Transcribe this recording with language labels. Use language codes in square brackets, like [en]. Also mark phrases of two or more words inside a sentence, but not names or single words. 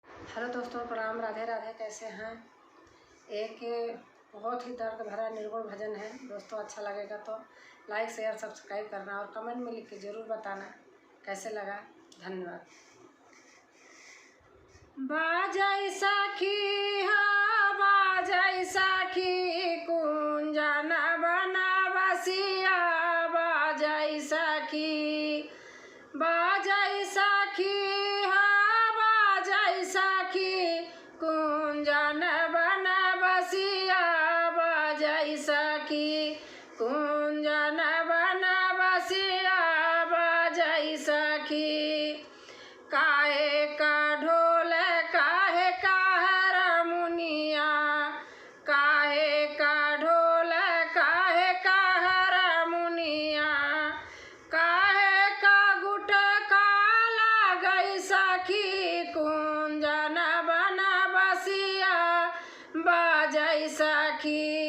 [hi] हेलो दोस्तों, प्रणाम। राधे राधे। कैसे हैं? एक बहुत ही दर्द भरा निर्गुण भजन है दोस्तों। अच्छा लगेगा तो [en] like share subscribe [hi] करना और कमेंट में लिख के ज़रूर बताना कैसे लगा। धन्यवाद। बाजै सखी हा बाजै सखी कुंजन बनबसिया बाजै सखी बाजै सखी कुंजन बनबसिया बाजै सखी कुंजन बनबसिया बाजै सखी। काहे का ढोल काहे का हारमोनिया काहे का ढोल काहे का हारमोनिया काहे का गुटका लागै सखी कुंजन बनबसिया बाजै सखी।